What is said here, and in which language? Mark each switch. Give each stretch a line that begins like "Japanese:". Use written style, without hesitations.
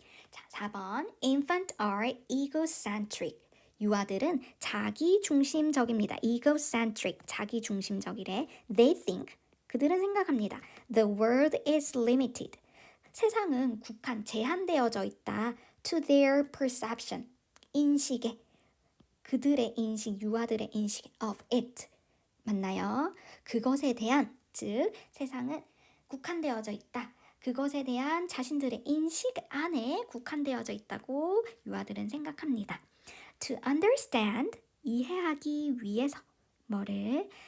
Korean: 자, 4번
English: Infants are egocentric.
Korean: 유아들은 자기중심적입니다. egocentric, 자기중심적이래.
English: They think,
Korean: 그들은 생각합니다.
English: The world is limited.
Korean: 세상은 제한되어져 있다.
English: To their perception,
Korean: 인식에. 그들의 인식, 유아들의 인식
English: of it.
Korean: 맞나요? 그것에 대한, 즉 세상은 국한되어져 있다. 그것에 대한 자신들의 인식 안에 국한되어져 있다고 유아들은 생각합니다.
English: To understand,
Korean: 이해하기 위해서 뭐를?